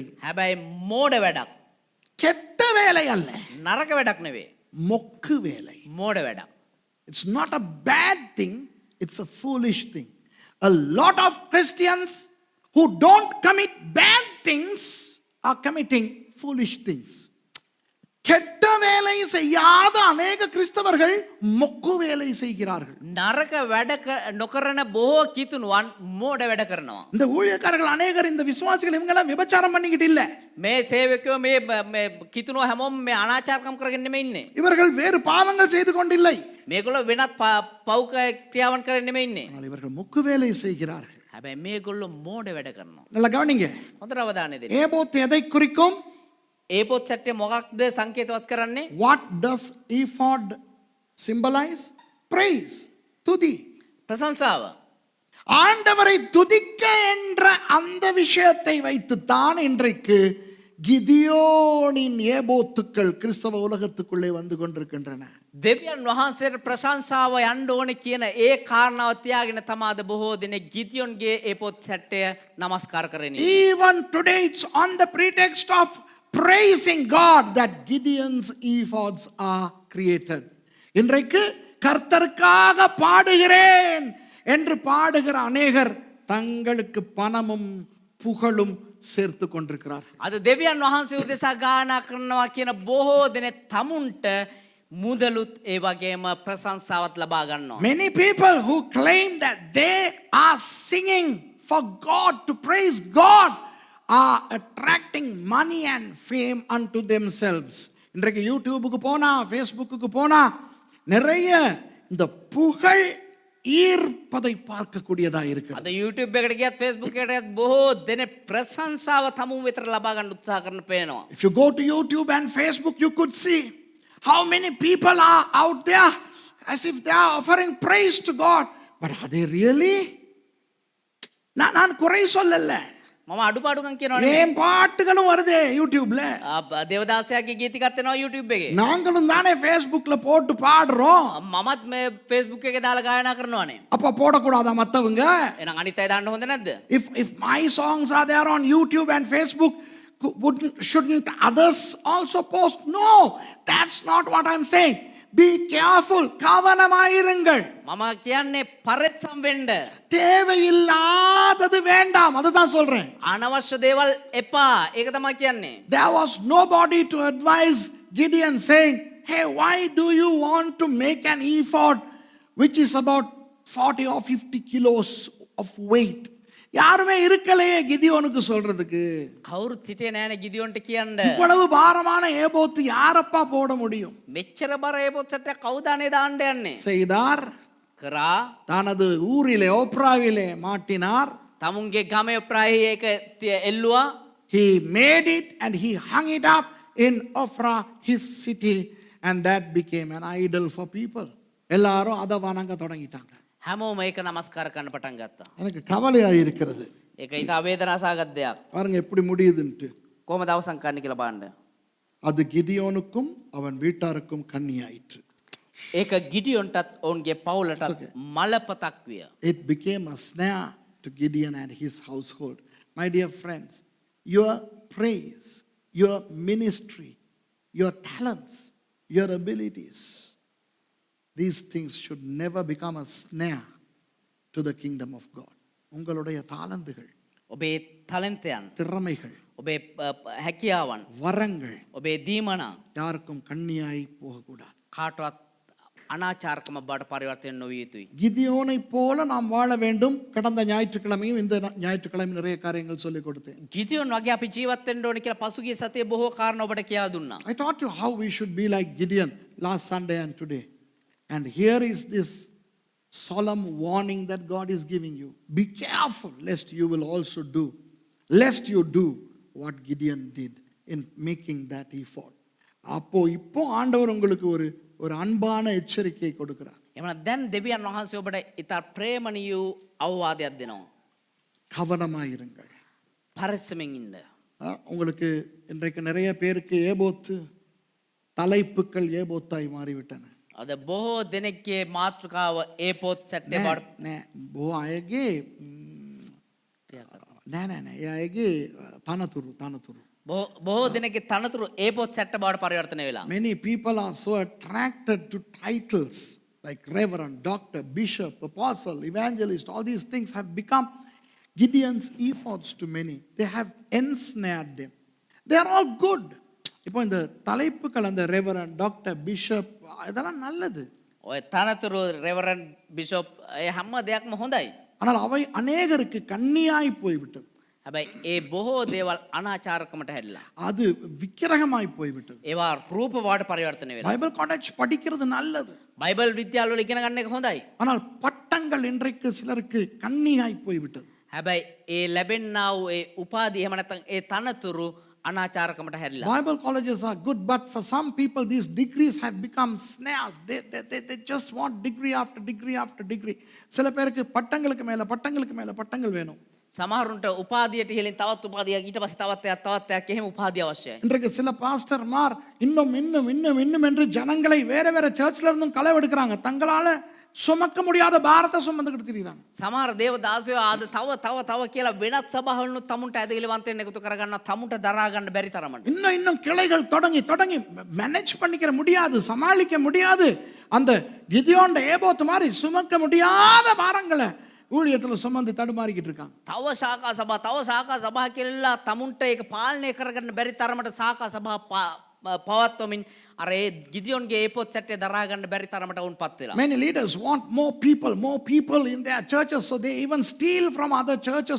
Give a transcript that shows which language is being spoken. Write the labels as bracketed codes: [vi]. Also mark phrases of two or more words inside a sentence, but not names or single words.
[si] හැබැයි මෝඩ වැඩක්. [ta] கெட்ட வேலை அல்ல. [si] නරක වැඩක් නෙවෙයි. [ta] மொக்கு வேலை. [si] මෝඩ වැඩක්. [en] It's not a bad thing, it's a foolish thing. A lot of Christians who don't commit bad things are committing foolish things. [ta] கெட்ட வேலை செய்யாத அநேக கிறிஸ்தவர்கள் மொக்கு வேலை செய்கிறார்கள். [si] නරක වැඩ නොකරන බොහෝ කිතුණුවන් මෝඩ වැඩ කරනවා. [ta] இந்த ஊழியக்காரர்கள் அநேகர், இந்த விசுவாசிகள் இவங்க எல்லாம் விபச்சாரம் பண்ணிக்கிட்டு இல்ல. [si] මේ සේවකයෝ මේ කිතුණුව හැමෝම මේ අනාචාරකම් කරගෙන නෙමෙයි ඉන්නේ. [ta] இவர்கள் வேறு பாவங்கள் செய்து கொண்டில்லை. [si] මේගොල්ලෝ වෙනත් පව් ක්‍රියාවන් කරගෙන නෙමෙයි ඉන්නේ. [ta] ஆனால் இவர்கள் மொக்கு வேலை செய்கிறார்கள். [si] හැබැයි මේගොල්ලෝ මෝඩ වැඩ කරනවා. [ta] நல்லா கவனிங்க. [si] හොඳට අවධානය දෙන්න. [ta] ஏபோத் எதை குறிக்கும்? [si] ඒ පොත් සැට්ටේ මොකක්ද සංකේතවත් කරන්නේ? [en] What does ephod symbolize? Praise. [ta] துதி. [si] ප්‍රශංසාව. [ta] ஆண்டவரை துதிக்க என்ற அந்த விஷயத்தை வைத்துத்தான் இன்றைக்கு கிதியோனின் ஏபோத்துக்கள் கிறிஸ்தவ உலகத்துக்குள்ளே வந்து கொண்டிருக்கின்றன. [si] දෙවියන් වහන්සේට ප්‍රශංසාව යන්න ඕනේ කියන ඒ කාරණාව තියාගෙන තමාද බොහෝ දෙනෙක් ගිදියොන්ගේ ඒ පොත් සැට්ටය නමස්කාර කරන්නේ. [en] Even today it's on the pretext of praising God that Gideon's ephods are created. [ta] இன்றைக்கு கர்த்தருக்காக பாடுகிறேன் என்று பாடுகிற அநேகர் தங்களுக்கு பணமும் புகழும் சேர்த்து கொண்டிருக்கிறார். [si] අද දෙවියන් වහන්සේ උදෙසා ගායනා කරනවා කියන බොහෝ දෙනෙක් තමුන්ට මුදලුත් ඒ වගේම ප්‍රශංසාවත් ලබා ගන්නවා. [en] Many people who claim that they are singing for God, to praise God, are attracting money and fame unto themselves. இன்றைக்கு யூடியூபுக்கு போனா, ஃபேஸ்புக்கு போனா நிறைய இந்த புகழ் ஈர்ப்பதை பார்க்கக்கூடியதா இருக்கிறது. අද YouTube එකට ගියත් Facebook එකට ගියත් බොහෝ දෙනෙක් ප්‍රශංසාව තමුන් වෙතට ලබා ගන්න උත්සාහ කරන පේනවා. If you go to YouTube and Facebook, you could see how many people are out there as if they are offering praise to God. But are they really? [ta] நான் குறை சொல்லல. [si] මම අඩුපාඩුකම් කියනවා නෙමෙයි. [ta] ஏன் பாட்டுகளும் வருதே யூடியூப்ல. [si] දේවදාසයාගේ ගීතිකත් එනවා YouTube එකේ. [ta] நாங்களும் தானே Facebookல போட்டு பாடுறோம். [si] මමත් මේ Facebook එකේ දාලා ගායනා කරනවානේ. [ta] அப்ப போடக்கூடாதா மத்தவங்க? [si] එහෙනම් අනිත් අය දාන්න හොඳ නැද්ද? [en] If my songs are there on YouTube and Facebook, shouldn't others also post? No, that's not what I'm saying. Be careful. [ta] கவனமாயிருங்கள். [si] මම කියන්නේ පරිස්සම් වෙන්න. [ta] தேவையில்லாதது வேண்டாம். அதுதான் சொல்றேன். [si] අනවශ්‍ය දේවල් එපා. ඒක තමයි කියන්නේ. [en] There was nobody to advise Gideon saying, hey, why do you want to make an ephod which is about 40 or 50 kilos of weight? [ta] யாருமே இருக்கலையே கிதியோனுக்கு சொல்றதுக்கு. [si] කවුරුත් හිටියේ නෑනේ ගිදියොන්ට කියන්න. [ta] இவ்வளவு பாரமான ஏபோத்து யாரப்பா போட முடியும்? [si] මෙච්චර බර ඒපොත් සැටයක් කවුදානේ දාන්න යන්නේ? [ta] செய்தார். [si] කරා [ta] தனது ஊரிலே ஓப்ராவிலே மாட்டினார். [si] තමුන්ගේ ගමේ ප්‍රාහි ඒක එල්ලුවා. [en] He made it and he hung it up in Ophrah, his city, and that became an idol for people. [ta] எல்லாரும் அதை வணங்க தொடங்கிட்டாங்க. [si] හැමෝම ඒක නමස්කාර කරන්න පටන් ගත්තා. [ta] எனக்கு கவலையா இருக்கிறது. [si] ඒක ඉතා වේදනාසහගත දෙයක්. [ta] பாருங்க எப்படி முடியுதுன்ட்டு. [si] කොහොමද අවසන් කරන්න කියලා බලන්න. [ta] அது கிதியோனுக்கும் அவன் வீட்டாருக்கும் கண்ணியாயிற்று. [si] ඒක ගිඩියොන්ටත් ඔවුන්ගේ පවුලටත් මලපතක් විය. [en] It became a snare to Gideon and his household. My dear friends, your praise, your ministry, your talents, your abilities, these things should never become a snare to the kingdom of God. [ta] உங்களுடைய தாளந்துகள், [si] ඔබේ තලන්තයන්, [ta] திறமைகள், [si] ඔබේ හැකියාවන්, [ta] வரங்கள் [si] ඔබේ දීමනා [ta] யாருக்கும் கண்ணியாய் போகக்கூடாது. [si] කාටවත් අනාචාරකම බවට පරිවර්තනය නොවිය යුතුයි. [ta] கிதியோனை போல நாம் வாழ வேண்டும். கடந்த ஞாயிற்றுக்கிழமையும் இந்த ஞாயிற்றுக்கிழமை நிறைய காரியங்கள் சொல்லிக் கொடுத்தேன். [si] ගිදියොන් වගේ අපි ජීවත් වෙන්න ඕනේ කියලා පසුගිය සතියේ බොහෝ කාරණා ඔබට කියා දුන්නා. [en] I taught you how we should be like Gideon last Sunday and today. And here is this solemn warning that God is giving you. Be careful lest you will also do, lest you do what Gideon did in making that ephod. [ta] இப்போ ஆண்டவர் உங்களுக்கு ஒரு அன்பான எச்சரிக்கை கொடுக்கிறார். [si] එමනම් දැන් දෙවියන් වහන්සේ ඔබට ඉතා ප්‍රේමණීය අවවාදයක් දෙනවා. [ta] கவனமாயிருங்கள். [si] පරිස්සමෙන් ඉන්න. [ta] உங்களுக்கு இன்றைக்கு நிறைய பேருக்கு ஏபோத்து தலைப்புக்கள் ஏபோத்தாய் மாறிவிட்டன. [si] අද බොහෝ දෙනෙක්ගේ මාතෘකාව ඒපොත් සැට්ටේ බවට නෑ බොහෝ අයගේ නෑ ඒ අයගේ තනතුරු. බොහෝ දෙනෙක්ගේ තනතුරු ඒපොත් සැට්ට බවට පරිවර්තනය වෙලා. [en] Many people are so attracted to titles like reverend, doctor, bishop, apostle, evangelist. All these things have become Gideon's ephods to many. They have ensnared them. They are all good. [ta] இப்போ இந்த தலைப்புகள் அந்த [en] reverend, doctor, bishop [ta] இதெல்லாம் நல்லது. [si] ඔය තනතුරු [en] reverend bishop [si] ඒ හැම දෙයක්ම හොඳයි. [ta] ஆனால் அவை அநேகருக்கு கண்ணியாய் போய்விட்டது. [si] හැබැයි ඒ බොහෝ දේවල් අනාචාරකමට හැරිලා. [ta] அது விக்கிரகமாய் போய்விட்டது. [si] ඒවා රූප බවට පරිවර්තනය වෙලා. [en] Bible college [ta] படிக்கிறது நல்லது. [si] බයිබල් විද්‍යාල වල ඉගෙන ගන්න එක හොඳයි. [ta] ஆனால் பட்டங்கள் இன்றைக்கு சிலருக்கு கண்ணியாய் போய்விட்டது. [si] හැබැයි ඒ ලැබෙන්නා වූ ඒ උපාධිය එහෙම නැත්නම් ඒ තනතුරු අනාචාරකමට හැරිලා. [en] Bible colleges are good, but for some people these degrees have become snares. They just want degree after degree after degree. [ta] சில பேருக்கு பட்டங்களுக்கு மேல பட்டங்கள் வேணும். [si] සමහරුන්ට උපාධියට ඉහළින් තවත් උපාධියක් ඊට පස්සේ තවත් එකක් එහෙම උපාධිය අවශ්‍යයි. [ta] இன்றைக்கு சில பாஸ்டர்மார் இன்னும் என்று ஜனங்களை வேற சர்ச்ல இருந்தும் களவெடுக்கிறாங்க. தங்களால சுமக்க முடியாத பாரத்தை சுமந்துக்கிட்டு திரிகிறாங்க. [si] සමහර දේව දාසයෝ ආද තව කියලා වෙනත් සභාවලුත් තමුන්ට ඇදහිලිවන්තයෙන් එකතු කරගන්න තමුන්ට දරා ගන්න බැරි තරමට. [ta] இன்னும் கிளைகள் தொடங்கி மேனேஜ் பண்ணிக்கிற முடியாது, சமாளிக்க முடியாது. அந்த கிதியோன் ஏபோத்து மாதிரி சுமக்க முடியாத பாரங்களை ஊழியத்துல சுமந்து தடுமாறிக்கிட்டு இருக்காங்க. [si] තව ශාකා සභා කෙල්ලා තමුන්ට ඒක පාලනය කරගන්න බැරි තරමට ශාකා සභා පවත්වමින් අර ඒ ගිදියොන්ගේ ඒ පොත් සැටේ දරා ගන්න බැරි තරමට වුන් පත් වෙලා. [en] Many leaders want more people in their churches, so they even steal from other churches.